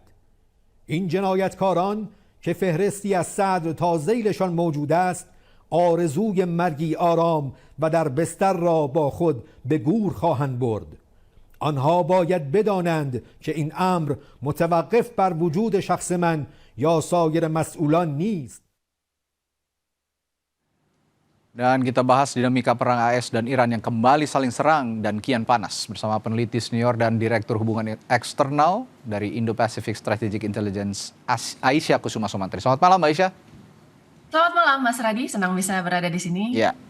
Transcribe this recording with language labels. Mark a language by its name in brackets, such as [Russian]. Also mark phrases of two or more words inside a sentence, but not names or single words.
[Persian] این جنایتکاران که فهرستی از صدر تا ذیلشان موجود است، آرزوی مرگی آرام و در بستر را با خود به گور خواهند برد. آنها باید بدانند که این امر متوقف بر وجود شخص من یا سایر مسئولان نیست. [Indonesian] Dan kita bahas dinamika perang AS dan Iran yang kembali saling serang dan kian panas bersama peneliti senior dan Direktur Hubungan Eksternal dari Indo-Pacific Strategic Intelligence Aisyah Kusuma Sumantri. Selamat malam Mbak Aisyah. Selamat malam Mas Radi, senang bisa berada di sini.